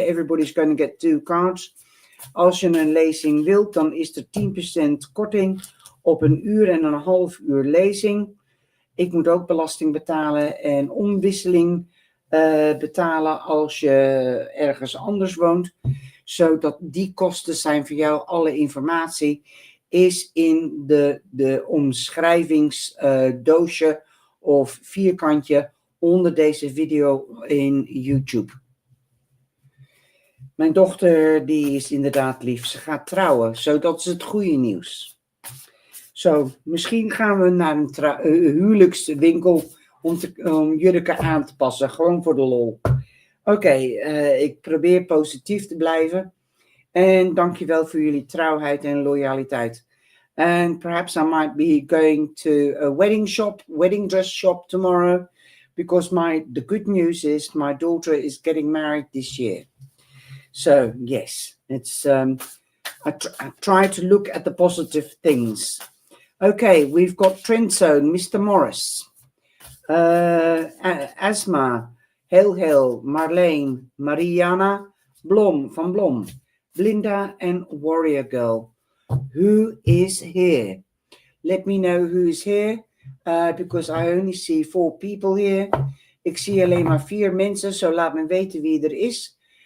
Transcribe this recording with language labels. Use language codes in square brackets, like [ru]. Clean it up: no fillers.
[en] Everybody's going to get 2 cards. [nl] Als je een lezing wilt, dan is er 10% korting op 1 uur en een half uur lezing. Ik moet ook belasting betalen en omwisseling betalen als je ergens anders woont. Zodat die kosten zijn voor jou. Alle informatie is in de omschrijvingsdoosje of vierkantje onder deze video in YouTube. Mijn dochter die is inderdaad lief. Ze gaat trouwen, zodat is het goede nieuws. Zo, misschien gaan we naar een huwelijkswinkel om jurken aan te passen. Gewoon voor de lol. Oké, ik probeer positief te blijven. En dankjewel voor jullie trouwheid en loyaliteit. [en] And perhaps I might be going to a wedding dress shop tomorrow. Because the good news is my daughter is getting married this year. So, yes, it's I try to look at the positive things. Okay, we've got Trend Zone, Mr. Morris, Asma, Heel, Marleen, Mariana, Blom van Blom, Blinda and Warrior Girl. Who is here? Let me know who is here, because I only see 4 people here. [nl] Ik zie alleen maar 4 mensen, zo laat me weten wie er is.